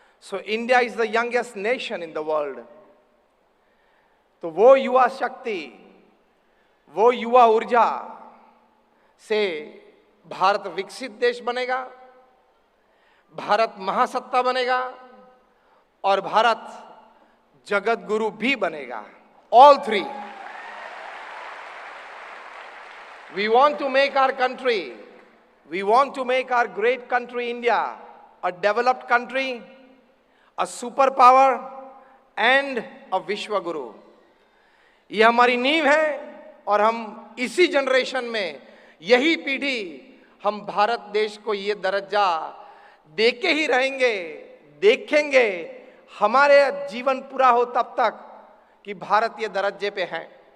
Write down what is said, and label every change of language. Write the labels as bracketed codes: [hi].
[en] So India is the youngest nation in the world. [hi] तो वो युवा शक्ति, वो युवा ऊर्जा से भारत विकसित देश बनेगा, भारत महासत्ता बनेगा और भारत जगत गुरु भी बनेगा। [en] All three. We want to make our country, we want to make our great country India a developed country, a superpower and a vishwa guru. [hi] ये हमारी नींव है और हम इसी जनरेशन में, यही पीढ़ी, हम भारत देश को ये दर्जा देके ही रहेंगे, देखेंगे हमारे जीवन पूरा हो तब तक कि भारत ये दर्जे पे है।